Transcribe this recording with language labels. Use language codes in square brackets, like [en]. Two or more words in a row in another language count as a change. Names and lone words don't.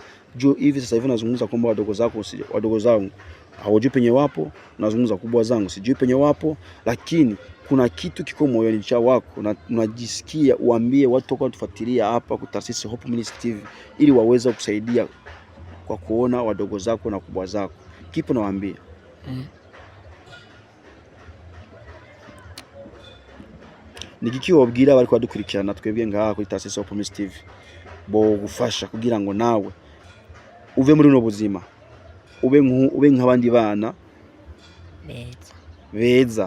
[sw] Juu hivi sasa hivi nazungumza kwamba wadogo zangu hawajui penye wapo, nazungumza kubwa zangu sijui penye wapo, lakini kuna kitu kiko moyoni cha wako na unajisikia uambie watu wako wanatufuatilia hapa kwa taasisi Hope Ministry TV ili waweze kusaidia kwa kuona wadogo zako na kubwa zako. Kipi nawaambia? [rn] Nikikiwa wabwira bari kwadukurikirana twebwe ngaha kuri taasisi Hope Ministry TV bo gufasha kugira ngo nawe uve muri no buzima ube nk'abandi bana beza.